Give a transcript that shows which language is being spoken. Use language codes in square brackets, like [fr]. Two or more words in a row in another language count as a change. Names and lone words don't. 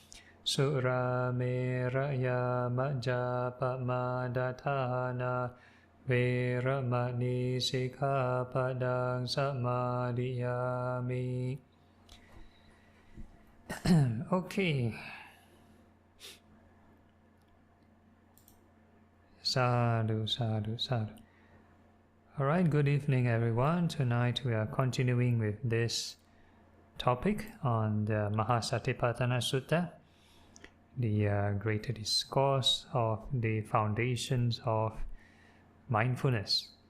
[pi] Surameraya majjapamadatthāna viramani sikkhapadang samadhiyami. Okay. Sadhu, sadhu, sadhu. [en] Alright, good evening everyone. Tonight we are continuing with this topic on the Maha Satipatthana Sutta, the greater discourse of the foundations of mindfulness.